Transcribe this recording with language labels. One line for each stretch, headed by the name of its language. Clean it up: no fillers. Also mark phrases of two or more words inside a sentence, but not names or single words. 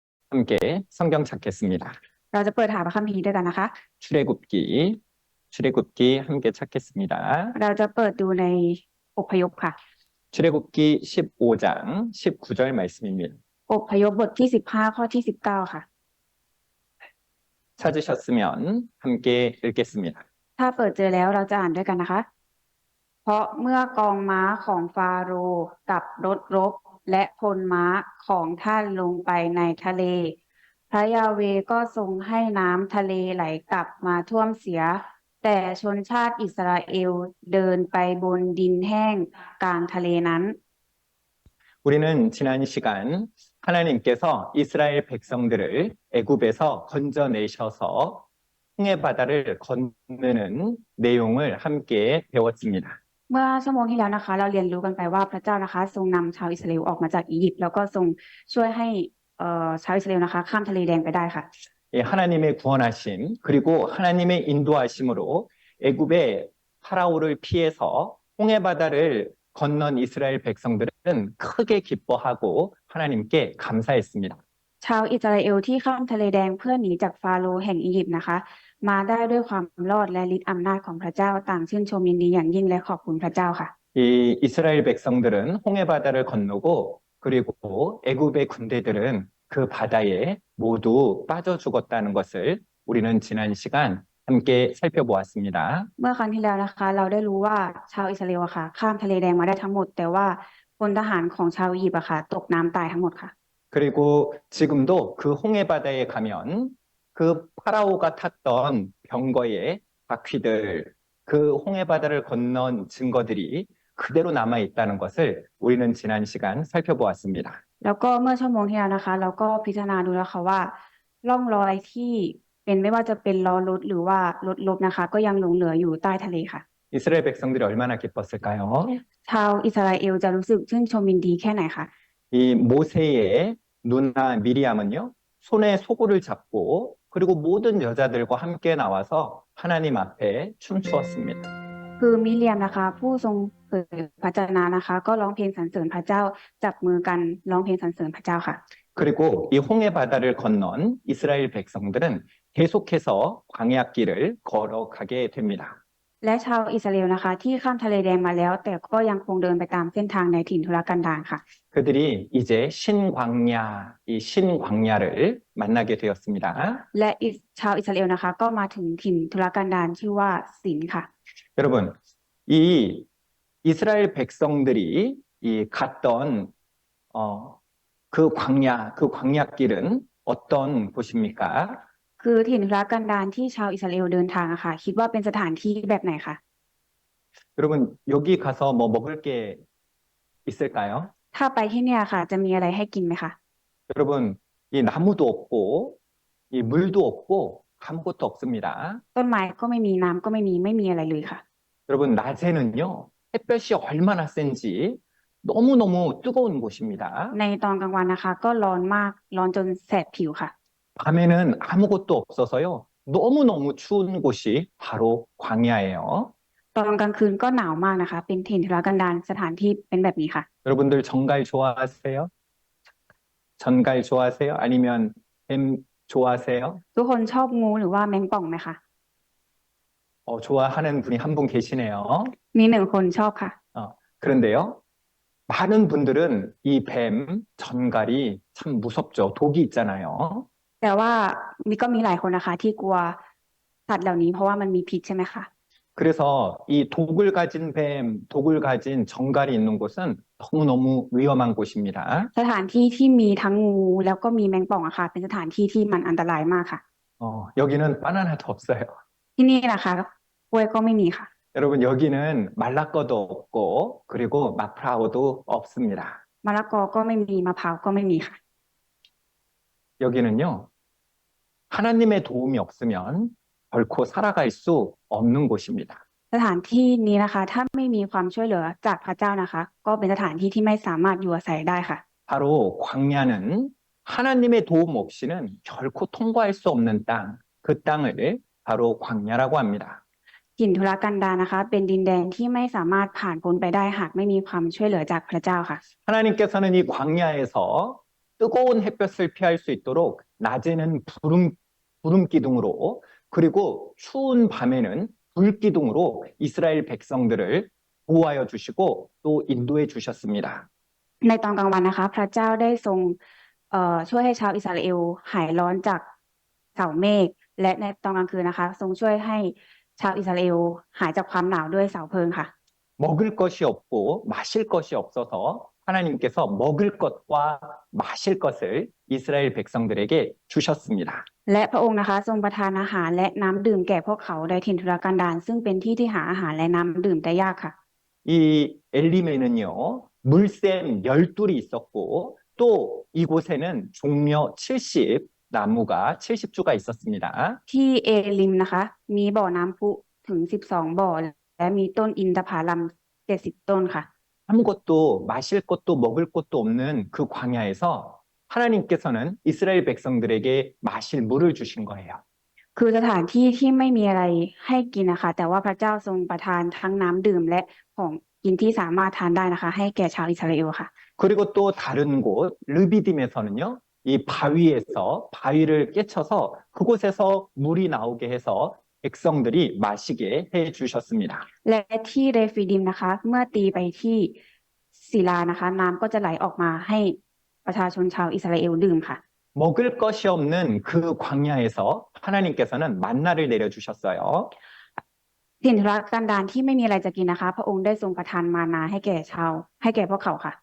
Korean: 함께 성경 찾겠습니다.
Thai: เราจะเปิดหาพระคัมภีร์ด้วยกันนะคะ
Korean: 출애굽기, 출애굽기 함께 찾겠습니다.
Thai: เราจะเปิดดูในอพยพค่ะ
Korean: 출애굽기 15장 19절 말씀입니다.
Thai: อพยพบทที่15ข้อที่19ค่ะ
Korean: 찾으셨으면 함께 읽겠습니다.
Thai: ถ้าเปิดเจอแล้วเราจะอ่านด้วยกันนะคะ เพราะเมื่อกองม้าของฟาโรห์กับรถรบและพลม้าของท่านลงไปในทะเล พระยาเวห์ก็ทรงให้น้ำทะเลไหลกลับมาท่วมเสีย แต่ชนชาติอิสราเอลเดินไปบนดินแห้งกลางทะเลนั้น
Korean: 우리는 지난 시간 하나님께서 이스라엘 백성들을 애굽에서 건져내셔서 홍해 바다를 건너는 내용을 함께 배웠습니다.
Thai: เมื่อชั่วโมงที่แล้วนะคะ เราเรียนรู้กันไปว่าพระเจ้านะคะทรงนำชาวอิสราเอลออกมาจากอียิปต์แล้วก็ทรงช่วยให้ชาวอิสราเอลนะคะข้ามทะเลแดงไปได้ค่ะ
Korean: 하나님의 구원하심 그리고 하나님의 인도하심으로 애굽의 파라오를 피해서 홍해 바다를 건넌 이스라엘 백성들은 크게 기뻐하고 하나님께 감사했습니다.
Thai: ชาวอิสราเอลที่ข้ามทะเลแดงเพื่อหนีจากฟาโรห์แห่งอียิปต์นะคะมาได้ด้วยความรอดและฤทธิ์อำนาจของพระเจ้าต่างชื่นชมยินดีอย่างยิ่งและขอบคุณพระเจ้าค่ะ
Korean: 이 이스라엘 백성들은 홍해 바다를 건너고 그리고 애굽의 군대들은 그 바다에 모두 빠져 죽었다는 것을 우리는 지난 시간 함께 살펴보았습니다.
Thai: เมื่อครั้งที่แล้วนะคะเราได้รู้ว่าชาวอิสราเอลอะค่ะข้ามทะเลแดงมาได้ทั้งหมดแต่ว่าพลทหารของชาวอียิปต์อะค่ะตกน้ำตายทั้งหมดค่ะ
Korean: 그리고 지금도 그 홍해 바다에 가면 그 파라오가 탔던 병거의 바퀴들, 그 홍해 바다를 건넌 증거들이 그대로 남아 있다는 것을 우리는 지난 시간 살펴보았습니다.
Thai: แล้วก็เมื่อชั่วโมงที่แล้วนะคะเราก็พิจารณาดูแล้วค่ะว่าร่องรอยที่เป็นไม่ว่าจะเป็นล้อรถหรือว่ารถรบนะคะก็ยังหลงเหลืออยู่ใต้ทะเลค่ะ
Korean: 이스라엘 백성들이 얼마나 기뻤을까요?
Thai: ชาวอิสราเอลจะรู้สึกชื่นชมยินดีแค่ไหนคะ
Korean: 이 모세의 누나 미리암은요, 손에 소고를 잡고 그리고 모든 여자들과 함께 나와서 하나님 앞에 춤추었습니다.
Thai: คือมิเรียมนะคะผู้ทรงเผยพระวจนะนะคะก็ร้องเพลงสรรเสริญพระเจ้าจับมือกันร้องเพลงสรรเสริญพระเจ้าค่ะ
Korean: 그리고 이 홍해 바다를 건넌 이스라엘 백성들은 계속해서 광야길을 걸어가게 됩니다.
Thai: และชาวอิสราเอลนะคะที่ข้ามทะเลแดงมาแล้ว แต่ก็ยังคงเดินไปตามเส้นทางในถิ่นทุรกันดารค่ะ
Korean: 그들이 이제 신광야, 이 신광야를 만나게 되었습니다.
Thai: และชาวอิสราเอลนะคะก็มาถึงถิ่นทุรกันดารชื่อว่าสินค่ะ
Korean: 여러분, 이 이스라엘 백성들이 이 갔던 그 광야길은 어떤 곳입니까?
Thai: คือถิ่นทุรกันดารที่ชาวอิสราเอลเดินทางอะค่ะคิดว่าเป็นสถานที่แบบไหนคะ
Korean: 여러분, 여기 가서 뭐 먹을 게 있을까요?
Thai: ถ้าไปที่เนี่ยค่ะจะมีอะไรให้กินไหมคะ
Korean: 여러분, 이 나무도 없고 이 물도 없고 아무것도 없습니다.
Thai: ต้นไม้ก็ไม่มีน้ำก็ไม่มีอะไรเลยค่ะ
Korean: 여러분, 낮에는요, 햇볕이 얼마나 센지 너무너무 뜨거운 곳입니다.
Thai: ในตอนกลางวันนะคะก็ร้อนมากร้อนจนแสบผิวค่ะ
Korean: 밤에는 아무것도 없어서요, 너무너무 추운 곳이 바로 광야예요.
Thai: ตอนกลางคืนก็หนาวมากนะคะเป็นถิ่นทุรกันดารสถานที่เป็นแบบนี้ค่ะ
Korean: 여러분들 정갈 좋아하세요? 전갈 좋아하세요? 아니면 뱀 좋아하세요?
Thai: ทุกคนชอบงูหรือว่าแมงป่องไหมคะ
Korean: 좋아하는 분이 한 분 계시네요.
Thai: มีหนึ่งคนชอบค่ะ
Korean: 그런데요, 많은 분들은 이 뱀, 전갈이 참 무섭죠. 독이 있잖아요.
Thai: แต่ว่าก็มีหลายคนนะคะที่กลัวสัตว์เหล่านี้เพราะว่ามันมีพิษใช่ไหมคะ
Korean: 그래서 이 독을 가진 뱀, 독을 가진 정갈이 있는 곳은 너무너무 위험한 곳입니다.
Thai: สถานที่ที่มีทั้งงูแล้วก็มีแมงป่องอะค่ะเป็นสถานที่ที่มันอันตรายมากค่ะ
Korean: 여기는 바나나도 없어요.
Thai: ที่นี่นะคะกล้วยก็ไม่มีค่ะ
Korean: 여러분, 여기는 말라꺼도 없고 그리고 마프라우도 없습니다.
Thai: มะละกอก็ไม่มีมะพร้าวก็ไม่มีค่ะ
Korean: 여기는요, 하나님의 도움이 없으면 결코 살아갈 수 없는 곳입니다.
Thai: สถานที่นี้นะคะถ้าไม่มีความช่วยเหลือจากพระเจ้านะคะก็เป็นสถานที่ที่ไม่สามารถอยู่อาศัยได้ค่ะ
Korean: 바로 광야는 하나님의 도움 없이는 결코 통과할 수 없는 땅, 그 땅을 바로 광야라고 합니다.
Thai: ถิ่นทุรกันดารนะคะเป็นดินแดนที่ไม่สามารถผ่านพ้นไปได้หากไม่มีความช่วยเหลือจากพระเจ้าค่ะ
Korean: 하나님께서는 이 광야에서 뜨거운 햇볕을 피할 수 있도록 낮에는 구름 기둥으로 그리고 추운 밤에는 불 기둥으로 이스라엘 백성들을 보호하여 주시고 또 인도해 주셨습니다.
Thai: ในตอนกลางวันนะคะพระเจ้าได้ทรงช่วยให้ชาวอิสราเอลหายร้อนจากเสาเมฆและในตอนกลางคืนนะคะทรงช่วยให้ชาวอิสราเอลหายจากความหนาวด้วยเสาเพลิงค่ะ
Korean: 먹을 것이 없고 마실 것이 없어서 하나님께서 먹을 것과 마실 것을 이스라엘 백성들에게 주셨습니다.
Thai: และพระองค์นะคะทรงประทานอาหารและน้ำดื่มแก่พวกเขาในถิ่นทุรกันดารซึ่งเป็นที่ที่หาอาหารและน้ำดื่มได้ยากค่ะ
Korean: 이 엘림에는요, 물샘 12이 있었고 또 이곳에는 종려 70 나무가 70주가 있었습니다.
Thai: ที่เอลิมนะคะมีบ่อน้ำพุถึง12บ่อและมีต้นอินทผลัม70ต้นค่ะ
Korean: 아무것도 마실 것도 먹을 것도 없는 그 광야에서 하나님께서는 이스라엘 백성들에게 마실 물을 주신 거예요.
Thai: คือสถานที่ที่ไม่มีอะไรให้กินนะคะแต่ว่าพระเจ้าทรงประทานทั้งน้ำดื่มและของกินที่สามารถทานได้นะคะให้แก่ชาวอิสราเอลค่ะ
Korean: 그리고 또 다른 곳 르비딤에서는요, 이 바위에서 바위를 깨쳐서 그곳에서 물이 나오게 해서 백성들이 마시게 해 주셨습니다.
Thai: และที่เรฟิดิมนะคะเมื่อตีไปที่ศิลานะคะน้ำก็จะไหลออกมาให้ประชาชนชาวอิสราเอลดื่มค่ะ
Korean: 먹을 것이 없는 그 광야에서 하나님께서는 만나를 내려 주셨어요.
Thai: ถิ่นทุรกันดารที่ไม่มีอะไรจะกินนะคะพระองค์ได้ทรงประทานมานาให้แก่พวกเขาค่ะ